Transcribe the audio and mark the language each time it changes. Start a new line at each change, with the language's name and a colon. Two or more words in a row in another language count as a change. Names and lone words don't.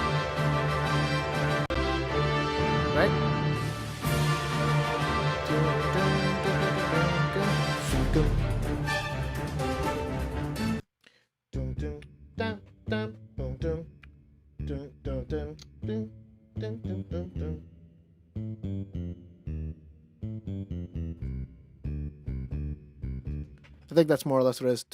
English: Right? Doom doom zoom gum. Doom doom dum dum boom doom doom doom doom doom doom doom doom doom. I think that's more or less what it is.